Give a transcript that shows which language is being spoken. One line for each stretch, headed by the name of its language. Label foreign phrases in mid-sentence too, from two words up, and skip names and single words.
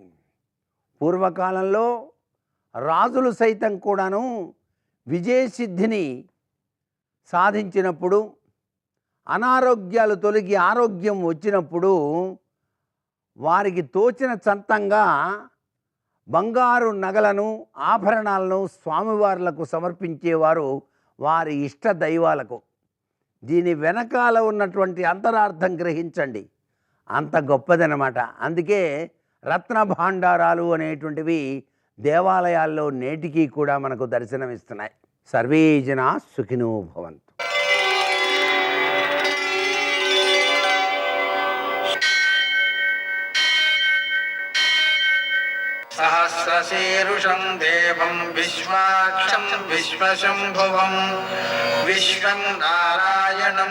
Telugu: పూర్వకాలంలో రాజులు సైతం కూడాను విజయసిద్ధిని సాధించినప్పుడు, అనారోగ్యాలు తొలగి ఆరోగ్యం వచ్చినప్పుడు వారికి తోచిన సంతంగా బంగారు నగలను ఆభరణాలను స్వామివార్లకు సమర్పించేవారు వారి ఇష్ట దైవాలకు. దీని వెనకాల ఉన్నటువంటి అంతరార్థం గ్రహించండి, అంత గొప్పదనమాట. అందుకే రత్న భాండారాలు అనేటువంటివి దేవాలయాల్లో నేటికి కూడా మనకు దర్శనమిస్తున్నాయి.
Sanskrit: సర్వే జనా సుఖినో భవంతు. सहस्रशीर्षं देवं विश्वाक्षं विश्वशम्भुवं विश्वं नारायणं